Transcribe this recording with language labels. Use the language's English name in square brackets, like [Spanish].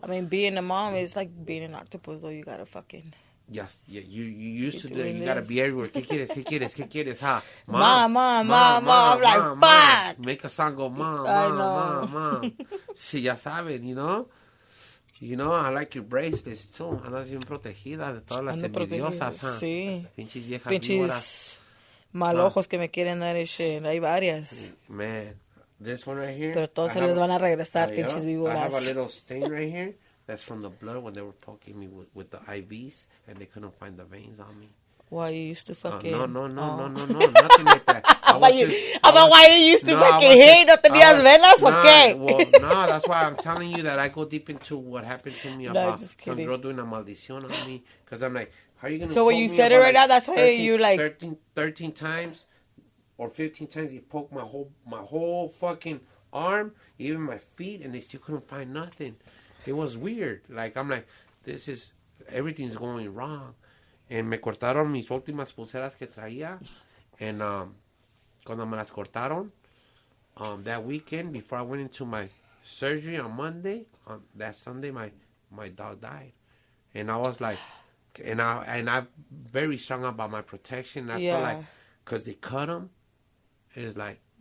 [English] I mean, being a mom is like being an octopus, though. You gotta fucking... Yes, yeah, you used to do it. You gotta be everywhere. [Spanish] ¿Qué quieres? Ha. [English] Mom. I'm like, fuck. Make a song go, mom. [Spanish] Sí, ya saben, [English] you know? You know, I like your bracelets, too. [Spanish] Andas bien protegida de todas las envidiosas, ha. Sí. Pinches viejas víboras. Malojos que me quieren dar ese. Hay varias. [English] Man. This one right here. [Spanish] Pero todos se les van a regresar, pinches víboras. [English] I have a little stain right here. That's from the blood when they were poking me with the IVs and they couldn't find the veins on me. Why you used to fucking... No, nothing like that. Why you used to fucking hate? [Spanish] ¿No tenías venas o qué? [English] Well, no, that's why I'm telling you that I go deep into what happened to me about some girl doing a maldición on me. Because I'm like, how are you going to... So when you said it right now, that's why you like... 13 times or 15 times he poked my whole fucking arm, even my feet, and they still couldn't find nothing. It was weird. Like, I'm like, everything's going wrong. [Spanish] And me cortaron mis últimas pulseras que traía. [English] And [Spanish] cuando me las cortaron, [English] that weekend, before I went into my surgery on Monday, that Sunday, my dog died. And I was like, and I'm very strong about my protection. I felt like, because they cut him, it's like,